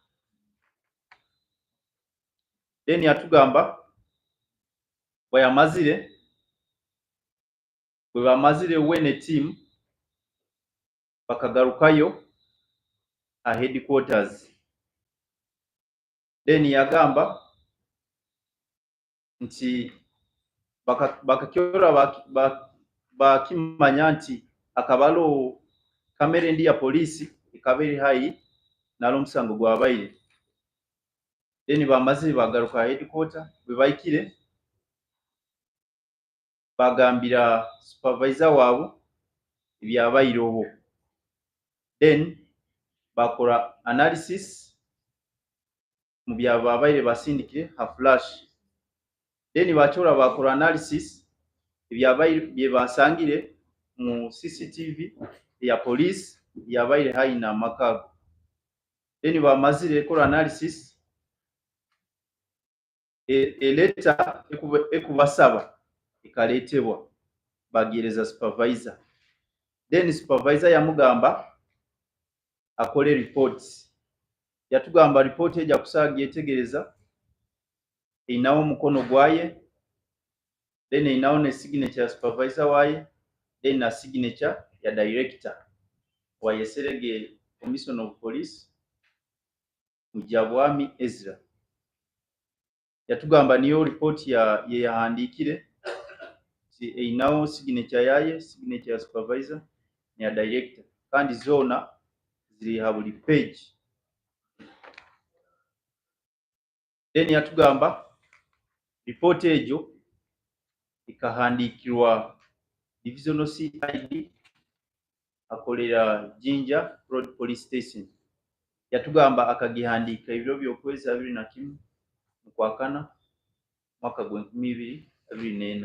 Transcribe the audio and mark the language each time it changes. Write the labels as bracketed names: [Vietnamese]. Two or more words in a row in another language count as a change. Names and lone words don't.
[Nyoro] Then yatugamba bwe bamazire wene team bakagarukayo a headquarters. Then yagamba nti bakakyora bakimanya nti akabalo kamera endi ya polisi ikabiri hayi nalo omusango gwabaire. Then bamazire bagaruka headquarter bwe baikire bagambira supervisor wabo ebyabaire obwo. Then bakora analysis mu byabaire basindikire ha flash. Then bakyora bakora analysis ebyabaire bye basangire mu CCTV ya police yabaire hayi na makago. Then bamazire kora analysis eleta ekubasaba ikaletebwa bagireza supervisor. Then supervisor yamugamba akole reports. Yatugamba report eja kusaga yetegereza inawo mukono gwaye, then inawo ne signature ya supervisor waye, then na signature ya director wa Yeserege [English] Commission of Police [Nyoro] Mujabwami Ezra. Yatugamba niyo report ye yahandikire si inawo signature yaye, signature ya supervisor ne ya director kandi zona ziri ha buli page. Then yatugamba report ejo ikahandikirwa [English] divisional CID [Nyoro] akolera Jinja Road Police Station. Yatugamba akagihandika ebiro byokwezi 21 mukwa kana mwaka gwa 2024.